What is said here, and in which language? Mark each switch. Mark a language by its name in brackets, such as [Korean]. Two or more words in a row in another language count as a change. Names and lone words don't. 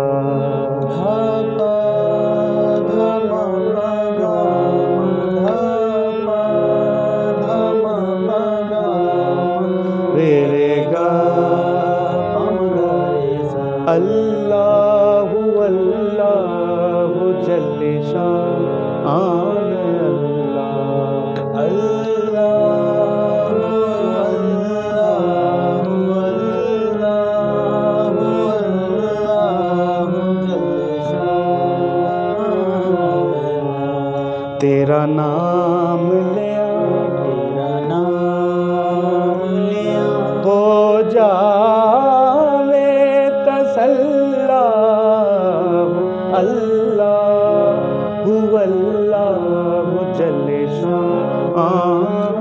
[Arabic] ध प ध म प ग म ध प ध म प ग म रे रे गा प म ग रे सा। الله الله جل شأن الله. الله الله الله الله جل شأن الله. [Punjabi] ਤੇਰਾ ਨਾਮ ਲਿਆ ਤੇਰਾ ਨਾਮ ਲਿਆ ਹੋ ਜਾਵੇ ਤਸੱਲਾ [Arabic] الله الله جل شأن